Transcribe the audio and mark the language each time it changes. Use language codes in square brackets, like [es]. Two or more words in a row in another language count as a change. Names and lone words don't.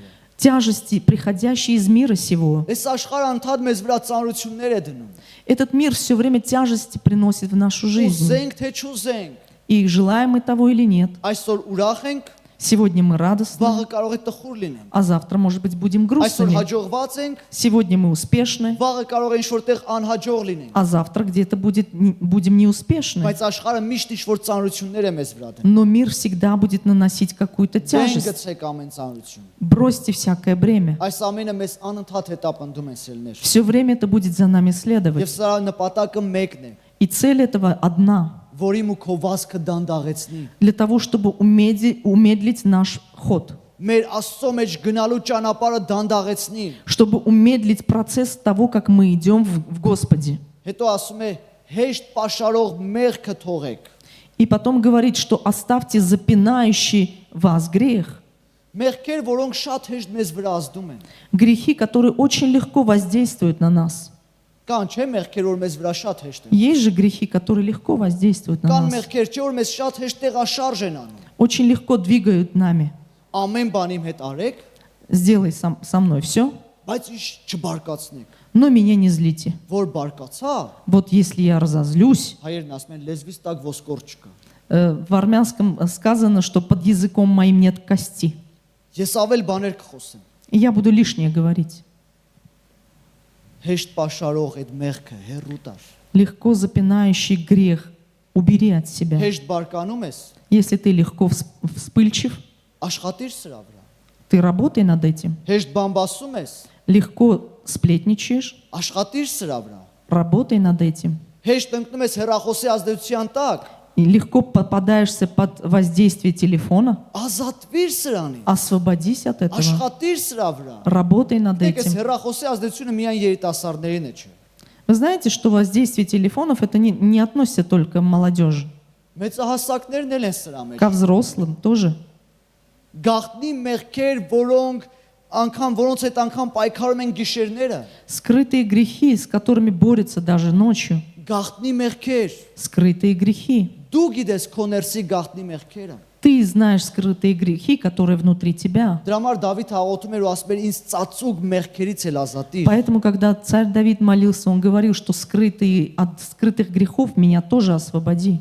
[ru] тяжести, приходящие из мира сего. [hy] Այս աշխարհը անդադ մեզ վրա ծանրություններ է դնում։ [ru] Этот мир все время тяжести приносит в нашу жизнь. [hy] Ուզենք թե չուզենք, [ru] И желаем мы того или нет. [hy] այսօր ուրախ ենք, [ru] Сегодня мы радостны, [hy] վաղը կարող է տխուր լինենք։ [ru] а завтра, может быть, будем [hy] Այսօր [ru] грустными. [hy] հաջողված ենք, [ru] Сегодня мы успешны, [hy] վաղը կարող է ինչ-որտեղ անհաջող լինենք։ [ru] а завтра где-то будем неуспешны. [hy] Բայց աշխարհը միշտ ինչ-որ ծանրություններ է մեզ вրա դնում։ [ru] Но мир всегда будет наносить какую-то [hy] Դեն [ru] тяжесть. [hy] գցեք ամեն ծանրություն։ [ru] Бросьте всякое бремя. [hy] Այս ամենը մեզ անընդհատ հետապնդում են սելներ։ [ru] Все время это будет за нами [hy] Եվ [ru] следовать. [hy] սրա նպատակը մեկն է, [ru] И цель этого одна. [hy] որի ու քո վազքը դանդաղեցնի։ [ru] Для того, чтобы умедлить наш ход. [hy] Մեր Աստծո մեջ գնալու ճանապարհը դանդաղեցնի։ [ru] Чтобы умедлить процесс того, как мы идем в Господе. [hy] Հետո ասում է հեշտ պաշարող մեղքը թողեք։ [ru] И потом говорит, что оставьте запинающий вас грех. [hy] Մեղքեր, որոնք շատ հեշտ մեզ վրա ազդում են։ [ru] Грехи, которые очень легко воздействуют на нас. [hy] Կան չէ մեղքեր, որ մեզ վրա շատ հեշտ են։ [ru] Есть же грехи, которые легко воздействуют на [hy] Կան [ru] нас. [hy] մեղքեր, չէ որ մեզ շատ հեշտ տեղաշարժ են անում։ [ru] Очень легко двигают нами. [hy] Ամեն բան իմ հետ արեք, [ru] Сделай со мной все, [hy] բայց ինչ չբարկացնեք։ [ru] но меня не злите. [hy] Որ բարկացա, [ru] Вот если я разозлюсь, [hy] հայերն ասում են լեզվից տակ ոսկոր չկա։ [ru] в армянском сказано, что под языком моим нет кости. [hy] Ես ավել բաներ կխոսեմ։ [ru] И я буду лишнее говорить. [hy] Հեշտ պաշարող այդ մեղքը հեռու տար։ [ru] Легко запинающий грех убери от себя. [hy] Հեշտ բարկանում ես, [ru] Если ты легко вспыльчив, [hy] աշխատիր սրա վրա։ [ru] ты работай над этим. [hy] Հեշտ բամբասում ես, [ru] Легко сплетничаешь, [hy] աշխատիր սրա վրա։ [ru] работай над этим. [hy] Հեշտ ընկնում ես հեռախոսի ազդեցության տակ, [ru] И легко попадаешься под воздействие телефона, [hy] ազատվիր սրանից։ [ru] освободись от этого. [hy] Աշխատիր սրա վրա։ [ru] Работай над [hy] Դեք այս [ru] этим. [hy] հեռախոսի ազդեցությունը միայն երիտասարդներին է, չէ։ [ru] Вы знаете, что воздействие телефонов это не относится только к молодежи. [hy] Մեծահասակներն էլ են սրա մեջ։ [ru] Ко взрослым тоже. [hy] Գաղտնի մեղքեր, որոնց հետ անգամ պայքարում են գիշերները։ [ru] Скрытые грехи, с которыми борются даже ночью. [hy] Գաղտնի մեղքեր։ [ru] Скрытые грехи. [hy] Դու գիտես քո ներսի գաղտնի մեղքերը։ [ru] Ты знаешь скрытые грехи, которые внутри тебя. [hy] Դրա համար Դավիթ հաղորդում էր ու ասում էր ինձ ծածուկ մեղքերից էլ ազատիր։ [ru] Поэтому, когда царь Давид молился, он говорил, что от скрытых грехов меня тоже освободи.